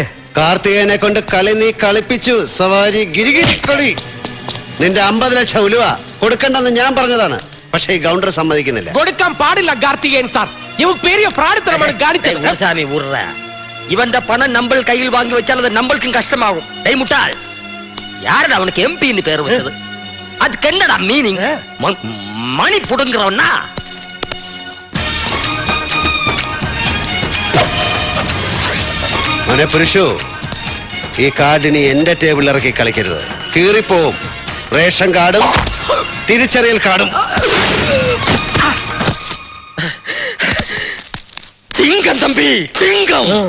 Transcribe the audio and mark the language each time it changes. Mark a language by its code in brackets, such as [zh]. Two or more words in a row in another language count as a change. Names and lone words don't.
[ml] കാർത്തികേയനെ കൊണ്ട് കളി നീ കളിപ്പിച്ചു. സവാരി ഗിരിഗിരി. നിന്റെ 50 ലക്ഷം ഉലുവ കൊടുക്കണ്ടെന്ന് ഞാൻ പറഞ്ഞതാണ്. പക്ഷേ ഈ ഗവർണർ സമ്മതിക്കുന്നില്ല. കൊടുക്കാൻ പാടില്ല കാർത്തികേയൻ സാർ. ഇവ പെരിയ ഫ്രാഡിത്തരമാണ് കാണിച്ചത്. ഇവന്റെ പണം നമ്മൾ കയ്യിൽ വാങ്ങി വെച്ചാൽ അത് നമ്മൾക്കും കഷ്ടമാകും. മുട്ടാൾ, [ta] யாரடா அவனுக்கு எம்பின்னு பேர் வச்சது? அதுக்கு என்னடா மீனிங்? மணி புடுங்குறவனா? [ml] മോനെ പുരുഷു, ഈ കാർഡിനി എന്റെ ടേബിളിൽ ഇറക്കി കളിക്കരുത്. കീറിപ്പോവും. റേഷൻ കാർഡും തിരിച്ചറിയൽ കാർഡും. [ta] சிங்கம் தம்பி, சிங்கம்.